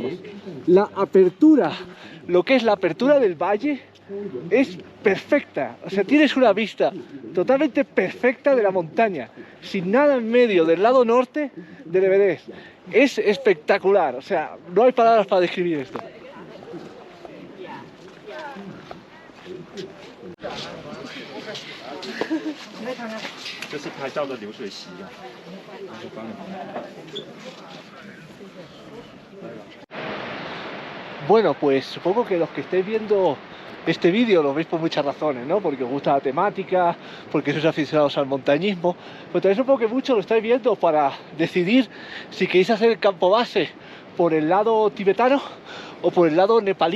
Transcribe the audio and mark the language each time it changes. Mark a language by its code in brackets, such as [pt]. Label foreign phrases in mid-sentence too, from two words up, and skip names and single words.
[es] La apertura, lo que es la apertura del valle, es perfecta. O sea, tienes una vista totalmente perfecta de la montaña, sin nada en medio del lado norte del Everest. Es espectacular. O sea, no hay palabras para describir esto. [zh] 这是拍照的流水席啊。 [es] Bueno, pues supongo que los que estéis viendo este vídeo lo veis por muchas razones, ¿no? Porque os gusta la temática, porque sois aficionados al montañismo, pero también supongo que muchos lo estáis viendo para decidir si queréis hacer el campo base por el lado tibetano o por el lado nepalí.